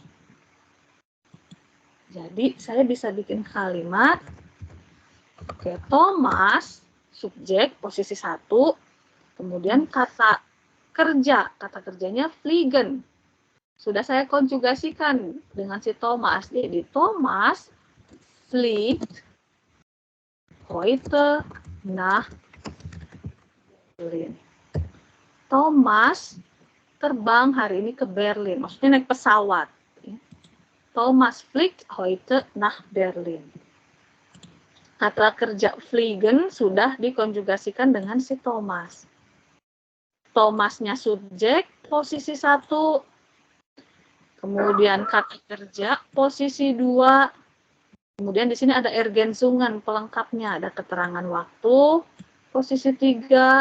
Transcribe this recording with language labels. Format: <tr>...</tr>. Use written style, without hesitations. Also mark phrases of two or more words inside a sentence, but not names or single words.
<id>Jadi saya bisa bikin kalimat. Oke, Thomas, subjek, posisi 1. Kemudian kata kerja. Kata kerjanya fliegen. Sudah saya konjugasikan dengan si Thomas.</id> <de>Jadi Thomas fliegt heute nach Berlin.</de> <id>Thomas terbang hari ini ke Berlin. Maksudnya naik pesawat.</id> <de>Thomas fliegt heute nach Berlin.</de> <id>Kata kerja fliegen sudah dikonjugasikan dengan si Thomas. Thomasnya subjek, posisi 1. Kemudian kata kerja, posisi 2. Kemudian di sini ada Ergänzungen, pelengkapnya. Ada keterangan waktu, posisi 3.</id>